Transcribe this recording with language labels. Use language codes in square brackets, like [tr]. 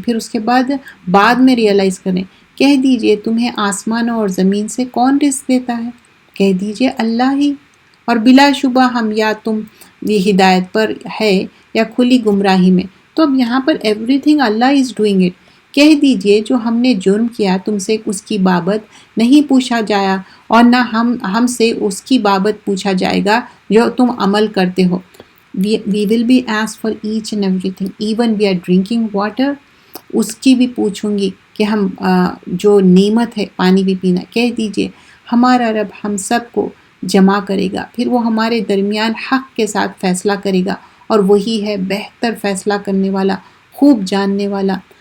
[ur] پھر اس کے بعد میں ریئلائز کریں. کہہ دیجئے تمہیں آسمان اور زمین سے کون رزق دیتا ہے؟ کہہ دیجئے اللہ ہی، اور بلا شبہ ہم یا تم یہ ہدایت پر ہے یا کھلی گمراہی میں. تو اب یہاں پر [en] Everything Allah is doing it. [ur] کہہ دیجئے جو ہم نے جرم کیا تم سے اس کی بابت نہیں پوچھا جایا اور نہ ہم سے اس کی بابت پوچھا جائے گا جو تم عمل کرتے ہو. [en] We will be asked for each and everything. Even we are drinking water, [ur] اس کی بھی پوچھوں گی کہ ہم جو نعمت ہے پانی بھی پینا. کہہ دیجئے ہمارا رب ہم سب کو جمع کرے گا، پھر وہ ہمارے درمیان حق کے ساتھ فیصلہ کرے گا، اور وہی ہے بہتر فیصلہ کرنے والا، خوب جاننے والا.